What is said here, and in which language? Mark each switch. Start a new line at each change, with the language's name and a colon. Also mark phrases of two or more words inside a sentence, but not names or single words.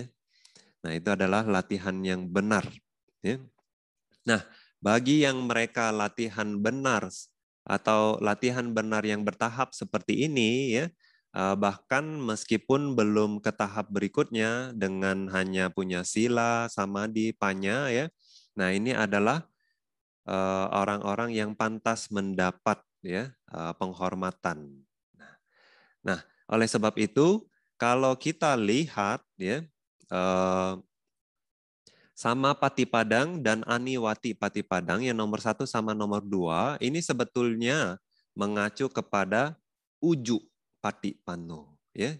Indonesian: Nah, itu adalah latihan yang benar ya. Nah, bagi yang mereka latihan benar atau latihan benar yang bertahap seperti ini ya, bahkan meskipun belum ke tahap berikutnya dengan hanya punya
Pali: sila, samadhi, panya
Indonesian: ya. Nah, ini adalah orang-orang yang pantas mendapat ya penghormatan. Nah, oleh sebab itu kalau kita lihat ya sama Patipadang dan Aniwati Patipadang yang nomor 1 sama nomor 2 ini sebetulnya mengacu kepada
Pali: uju Patipano
Indonesian: ya.